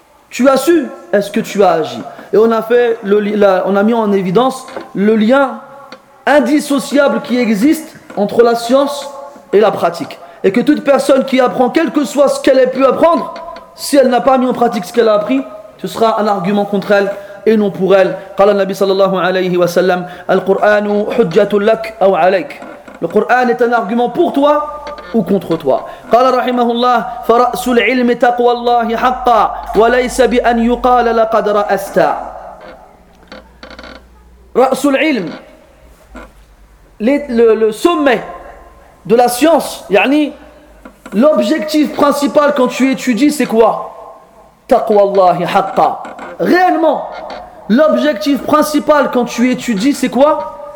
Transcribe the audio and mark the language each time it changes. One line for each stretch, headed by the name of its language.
French: Tu as su, est-ce que tu as agi? Et on a mis en évidence le lien indissociable qui existe entre la science et la pratique. Et que toute personne qui apprend, quel que soit ce qu'elle ait pu apprendre, si elle n'a pas mis en pratique ce qu'elle a appris, ce sera un argument contre elle et non pour elle.
Arabic: قال النبي صلى الله عليه وسلم القرآن حجة لك أو عليك.
French: Le Coran est un argument pour toi ou contre toi.
Arabic: قال رحمه الله فرأس العلم تقوى الله حقا وليس بأن يقال لقد رأست. رأس العلم,
French: le sommet de la science, يعني l'objectif principal quand tu étudies, c'est quoi?
Arabic: تقوى الله حقا.
French: Réellement, l'objectif principal quand tu étudies, c'est quoi?